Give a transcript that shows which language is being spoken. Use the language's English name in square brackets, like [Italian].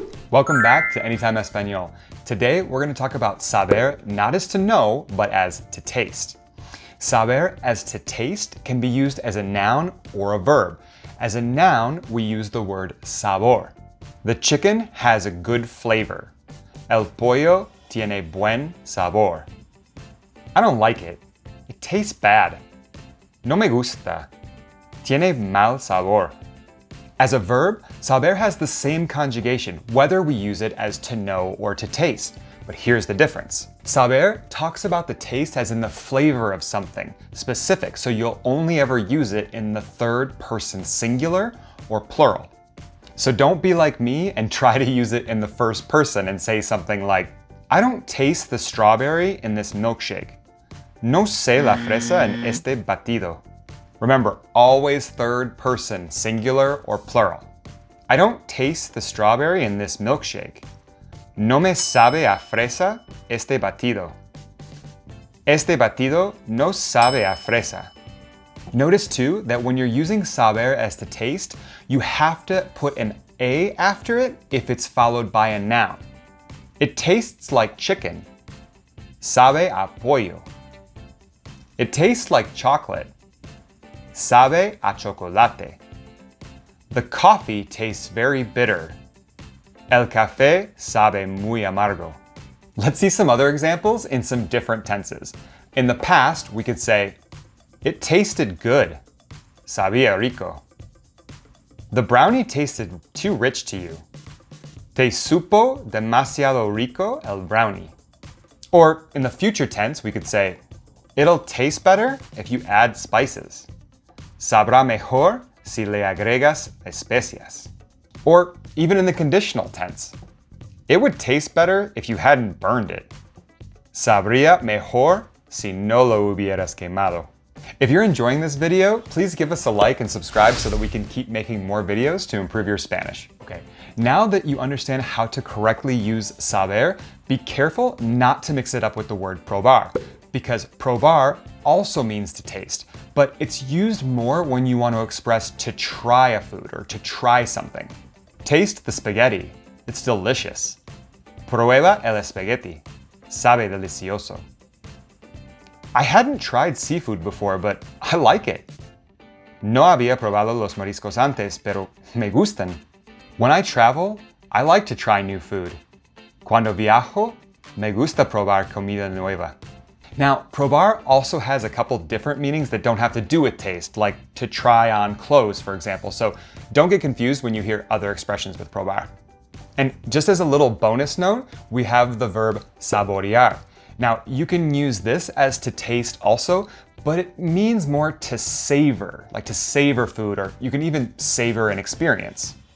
[English] Welcome back to Anytime Español. Today we're going to talk about saber not as to know, but as to taste. Saber as to taste can be used as a noun or a verb. As a noun, we use the word sabor. The chicken has a good flavor. [Spanish] El pollo tiene buen sabor. [English] I don't like it. It tastes bad. [Spanish] No me gusta. Tiene mal sabor. [English] As a verb, saber has the same conjugation, whether we use it as to know or to taste. But here's the difference. Saber talks about the taste as in the flavor of something, specific, so you'll only ever use it in the third person singular or plural. So don't be like me and try to use it in the first person and say something like, I don't taste the strawberry in this milkshake. [Spanish] No sé la fresa en este batido. [English] Remember, always third person, singular or plural. I don't taste the strawberry in this milkshake. [Spanish] No me sabe a fresa este batido. Este batido no sabe a fresa. [English] Notice too that when you're using saber as to taste, you have to put an a after it if it's followed by a noun. It tastes like chicken. [Spanish] Sabe a pollo. [English] It tastes like chocolate. [Spanish] Sabe a chocolate. [English] The coffee tastes very bitter. [Spanish] El café sabe muy amargo. [English] Let's see some other examples in some different tenses. In the past, we could say, it tasted good. [Spanish] Sabía rico. [English] The brownie tasted too rich to you. [Spanish] Te supo demasiado rico el brownie. [English] Or in the future tense, we could say, it'll taste better if you add spices. [Spanish] Sabrá mejor si le agregas especias. [English] Or even in the conditional tense, it would taste better if you hadn't burned it. [Spanish] Sabría mejor si no lo hubieras quemado. [English] If you're enjoying this video, please give us a like and subscribe so that we can keep making more videos to improve your Spanish. Okay, now that you understand how to correctly use saber, be careful not to mix it up with the word probar, because probar also means to taste, but it's used more when you want to express to try a food or to try something. Taste the spaghetti. It's delicious. [Spanish] Prueba el espagueti. Sabe delicioso. [English] I hadn't tried seafood before, but I like it. [Spanish] No había probado los mariscos antes, pero me gustan. [English] When I travel, I like to try new food. [Spanish] Cuando viajo, me gusta probar comida nueva. [English] Now, probar also has a couple different meanings that don't have to do with taste, like to try on clothes, for example, so don't get confused when you hear other expressions with probar. And just as a little bonus note, we have the verb saborear. Now, you can use this as to taste also, but it means more to savor, like to savor food, or you can even savor an experience.